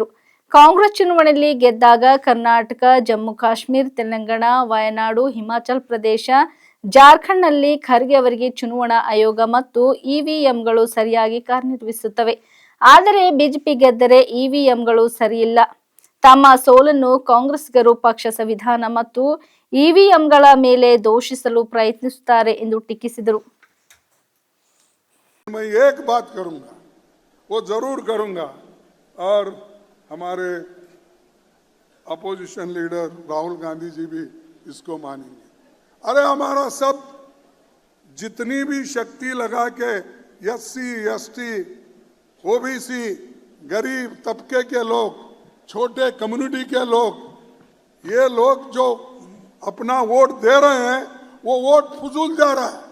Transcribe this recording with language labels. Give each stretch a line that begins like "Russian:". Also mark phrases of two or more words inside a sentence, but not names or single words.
Kannada: ಕಾಂಗ್ರೆಸ್ ಚುನಾವಣೆಯಲ್ಲಿ ಗೆದ್ದಾಗ ಕರ್ನಾಟಕ, ಜಮ್ಮು ಕಾಶ್ಮೀರ, ತೆಲಂಗಾಣ, ವಯನಾಡು, ಹಿಮಾಚಲ ಪ್ರದೇಶ, ಜಾರ್ಖಂಡ್ನಲ್ಲಿ ಖರ್ಗೆ ಅವರಿಗೆ ಚುನಾವಣಾ ಆಯೋಗ ಮತ್ತು ಇವಿಎಂಗಳು ಸರಿಯಾಗಿ ಕಾರ್ಯನಿರ್ವಹಿಸುತ್ತವೆ. ಆದರೆ ಬಿಜೆಪಿ ಗೆದ್ದರೆ ಇವಿಎಂಗಳು ಸರಿಯಿಲ್ಲ. ತಮ್ಮ ಸೋಲನ್ನು ಕಾಂಗ್ರೆಸ್ಗರು ಪಕ್ಷ ಸಂವಿಧಾನ ಮತ್ತು ಇವಿಎಂಗಳ ಮೇಲೆ ದೂಷಿಸಲು ಪ್ರಯತ್ನಿಸುತ್ತಾರೆ ಎಂದು ಟೀಕಿಸಿದರು.
Hindi: हमारे
English: opposition leader
Hindi: राहुल गांधी जी भी इसको मानेंगे. अरे हमारा सब जितनी भी शक्ति लगा के एससी, एसटी, ओबीसी, गरीब तबके के लोग, छोटे कम्युनिटी के लोग, ये लोग जो अपना वोट दे रहे हैं वो वोट फजूल जा रहा है.